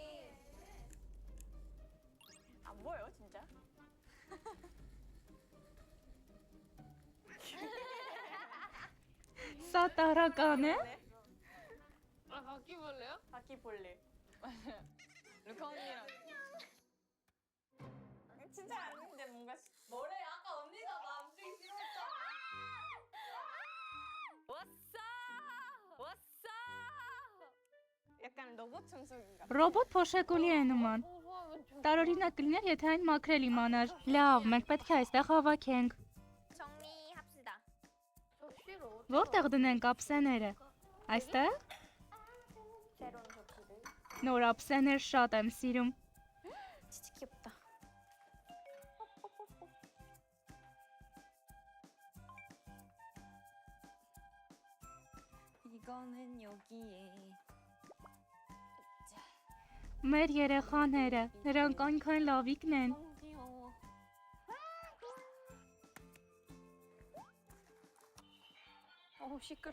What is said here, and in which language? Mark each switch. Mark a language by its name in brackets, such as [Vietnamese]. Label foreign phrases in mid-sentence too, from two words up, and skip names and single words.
[Korean] 안 보여 진짜? [Armenian] Սա տարական է։ [Korean] 아 바퀴벌레요? 바퀴벌레. 루카 언니랑. 진짜 아닌데 뭔가 뭐래 아까 언니가 마음속에 싫었잖아. 왔어. 약간 로봇 청소기인가? [Armenian] Ռոբոտ փոշեկուլի է նման։ [Korean] 공부하면 좀 [Armenian] Տարօրինակ կլիներ, եթե այն մաքրել իմանար։ Լավ, մենք պետք է այստեղ հավաքենք։ [Korean] 정리합시다. 접시로 [Armenian] Որտեղ դնենք ափսեները։ Այստեղ։ [Korean] 새로운 접시를. [Armenian] Նոր ափսեներ շատ եմ սիրում։ [Korean] 진짜 귀엽다. 이거는 여기에. [Armenian] Մեր երեխաները, նրանք այնքան լավիկն են։ [Korean] 너무 귀여워. 시끄러.